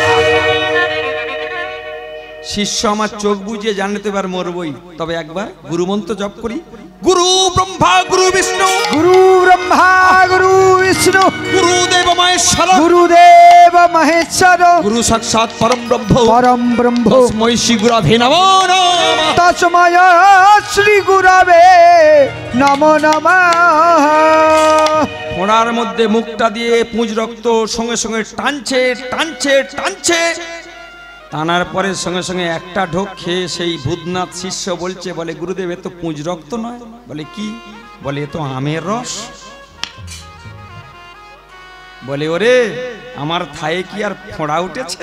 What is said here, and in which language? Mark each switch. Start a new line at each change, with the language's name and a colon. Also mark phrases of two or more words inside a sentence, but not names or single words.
Bangla: শিষ্য আমার চোখ বুঝিয়ে জানতে পার মরবই, তবে একবার গুরুমন্ত্র জপ করি।
Sanskrit: গুরু ব্রহ্মা গুরু বিষ্ণু, গুরু ব্রহ্মা গুরু বিষ্ণু, গুরুদেব মহেশ্বর, গুরুদেব মহেশ্বর, গুরু সাক্ষাৎ পরম ব্রহ্ম, পরম ব্রহ্ম, তস্मै শ্রী গুরবে নমো নমঃ, তস্मै শ্রী গুরবে নমো নমঃ।
Bangla: ফোঁড়ার মধ্যে মুখটা দিয়ে পুঁজ রক্ত সঙ্গে সঙ্গে টানছে টানছে টানছে। টানার পরে সঙ্গে সঙ্গে একটা ঢোক খেয়ে সেই ভূতনাথ শিষ্য বলছে, বলে গুরুদেব এ তো পুঁজ রক্ত নয়। বলে কি? বলে এ তো আমের রস। বলে ওরে আমার থায়ে কি আর ফোঁড়া উঠেছে?